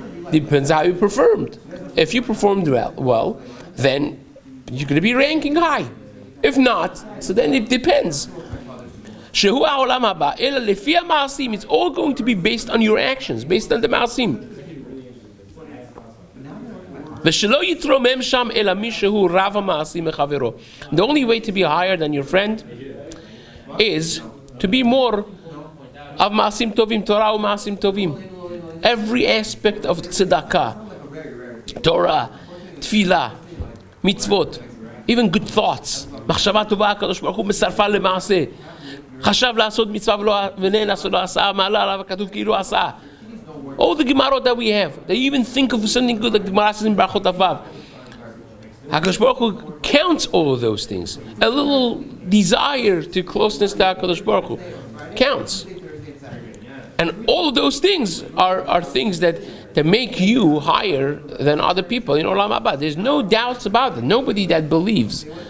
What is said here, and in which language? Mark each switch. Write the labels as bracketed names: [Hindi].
[English] Depends how you performed. If you performed well, then you're going to be ranking high. If not, so then it depends. [Hebrew] שהוא העולם הבא, אלא לפי המעשים, [English] it's all going to be based on your actions, based on the מעשים. [Hebrew] ושלא יתרומם שם אלא מי שהוא רב המעשים מחברו. [English] The only way to be higher than your friend is to be more of [Hebrew] מעשים טובים, תורה ומעשים טובים. [English] Every aspect of tzedakah, Torah, tefillah, mitzvot, even good thoughts. [Hebrew] מחשבה טובה, הקדוש ברוך הוא מצרפה למעשה. חשב לעשות מצווה ונאנס ולא עשה, מעלה עליו הכתוב כאילו עשה. [English] All the Gemarot that we have, they even think of something good, like the Gemara says in Brachot Avav. HaKadosh Baruch Hu counts all of those things. A little desire to closeness to HaKadosh Baruch Hu counts. And all of those things are things that make you higher than other people in Olam Haba. There's no doubts about it. Nobody that believes